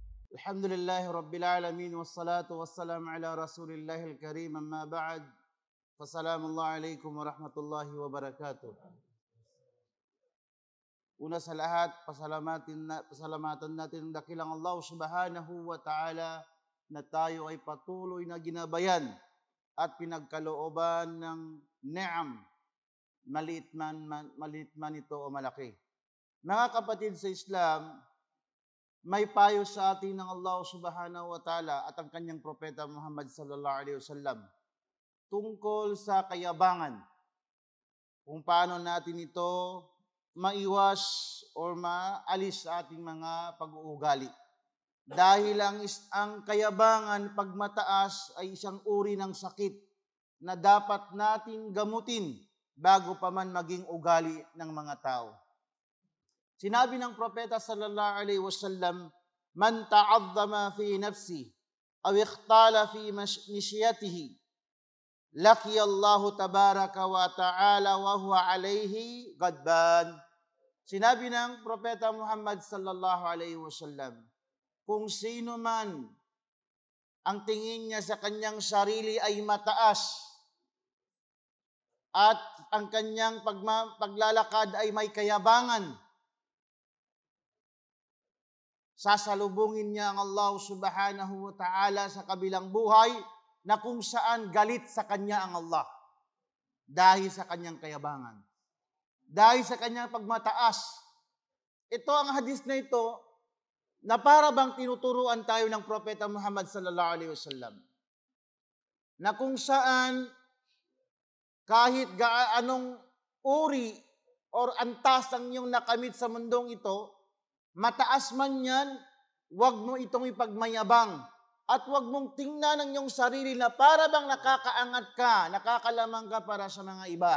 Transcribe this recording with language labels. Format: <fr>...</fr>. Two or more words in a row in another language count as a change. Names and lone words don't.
<ar>الحمد لله رب العالمين والصلاة والسلام على رسول الله الكريم أما بعد. فالسلام عليكم ورحمة الله وبركاته.</ar> <tl>Una sa lahat, pasalamatan natin ang dakilang</tl> <ar>الله سبحانه وتعالى</ar> <tl>na tayo ay patuloy na ginabayan at pinagkalooban ng ni'am, maliit man ito o malaki. Mga kapatid sa Islam, may payo sa atin ng</tl> <ar>الله سبحانه وتعالى</ar> <tl>at ang kanyang propeta Muhammad</tl> <ar>صلى الله عليه وسلم</ar> <tl>tungkol sa kayabangan. Kung paano natin ito maiwas o maalis sa ating mga pag-uugali. Dahil ang kayabangan pag mataas ay isang uri ng sakit na dapat natin gamutin bago pa man maging ugali ng mga tao. Sinabi ng propeta</tl> <ar>صلى الله عليه وسلم, "من تعاظم في نفسه أو اختال في مشيته لقي الله تبارك وتعالى وهو عليه غضبان."</ar> <tl>Sinabi ng propeta Muhammad</tl> <ar>صلى الله عليه وسلم,</ar> <tl>kung sino man ang tingin niya sa kanyang sarili ay mataas at ang kanyang paglalakad ay may kayabangan, sasalubungin niya ang</tl> <ar>الله سبحانه وتعالى</ar> <tl>sa kabilang buhay na kung saan galit sa kanya ang Allah dahil sa kanyang kayabangan, dahil sa kanyang pagmataas. Ito ang hadis na ito na para bang tinuturuan tayo ng propeta Muhammad</tl> <ar>صلى الله عليه وسلم</ar> <tl>na kung saan kahit gaanong uri or antas ang iyong nakamit sa mundong ito, mataas man yan, huwag mo itong ipagmayabang at huwag mong tingnan ang iyong sarili na para bang nakakaangat ka, nakakalamang ka para sa mga iba.</tl>